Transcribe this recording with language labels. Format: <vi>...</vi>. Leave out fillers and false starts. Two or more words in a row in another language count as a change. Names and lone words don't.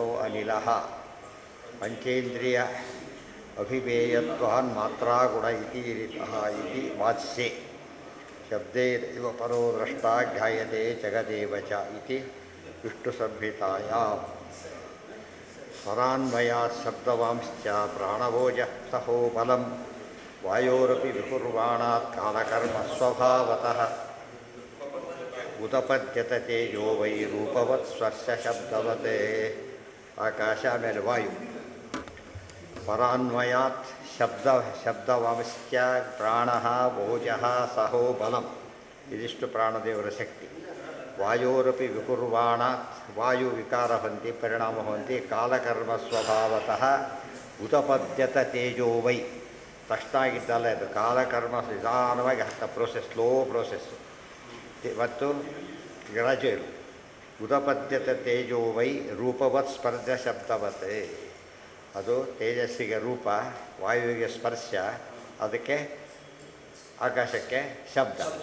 <sa>अनिलः पञ्चेन्द्रिय अभिपेयत्वान् मात्रागुण इति रीतः इति वाच्ये शब्देव परो द्रष्टा ध्यायते जगदेव च इति विष्णुसंहितायाम् स्वरान्वयात् शब्दवांश्च प्राणभोजः सहो बलं वायोरपि विकुर्वाणात् कालकर्मस्वभावतः उदपद्यत तेजो वै रूपवत् स्पर्शशब्दवत् आकाश आಮೇಲೆ ವಾಯು ಪರಾನ್ವಯಾತ್ ಶಬ್ದವಂಶ್ಚ ಪ್ರಾಣ ಭೋಜಃ ಸಹೋ</sa> <kn>ಬಲಂ ಇದಿಷ್ಟು ಪ್ರಾಣದೇವರ ಶಕ್ತಿ</kn> <sa>ವಾಯೋರಪಿ ವಿಕುರ್ವಾಣಾತ್</sa> <kn>ವಾಯು ವಿಕಾರ ಹೊಂದಿ ಪರಿಣಾಮ ಹೊಂದಿ</kn> <sa>ಕಾಲಕರ್ಮ ಸ್ವಭಾವತಃ ಉತಪದ್ಯತ ತೇಜೋ ವೈ</sa> <kn>ತಕ್ಷಣ ಆಗಿದ್ದಲ್ಲ ಇದು ಕಾಲಕರ್ಮ ನಿಧಾನವಾಗಿ ಹತ್ತ</kn> <en>process slow process</en> <kn>ಮತ್ತು ಗ್ರಾಜುಯಲ್</kn> <sa>ಉದಪದ್ಯತ ತೇಜೋ ವೈ ರೂಪವತ್ ಸ್ಪರ್ಶ ಶಬ್ದವತ್</sa> <kn>ಅದು ತೇಜಸ್ಸಿಗೆ ರೂಪ ವಾಯುವಿಗೆ ಸ್ಪರ್ಶ ಅದಕ್ಕೆ ಆಕಾಶಕ್ಕೆ ಶಬ್ದ</kn>